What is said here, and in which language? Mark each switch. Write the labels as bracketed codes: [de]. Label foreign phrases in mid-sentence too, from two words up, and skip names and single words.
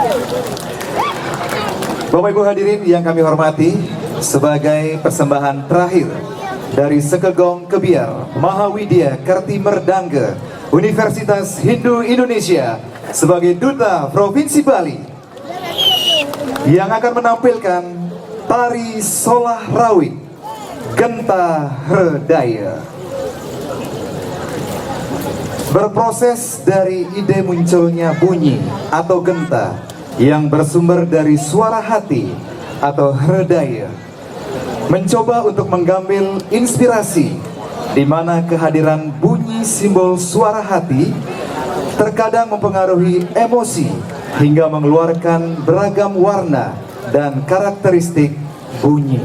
[id] Bapak Ibu hadirin yang kami hormati, sebagai persembahan terakhir dari Sekegong Kebiar Mahawidya Kerti Merdangge Universitas Hindu Indonesia sebagai Duta Provinsi Bali yang akan menampilkan tari Solah Rawit Genta Hredaya. Berproses dari ide munculnya bunyi atau genta yang bersumber dari suara hati atau hredaya, mencoba untuk mengambil inspirasi di mana kehadiran bunyi simbol suara hati terkadang mempengaruhi emosi hingga mengeluarkan beragam warna dan karakteristik bunyi.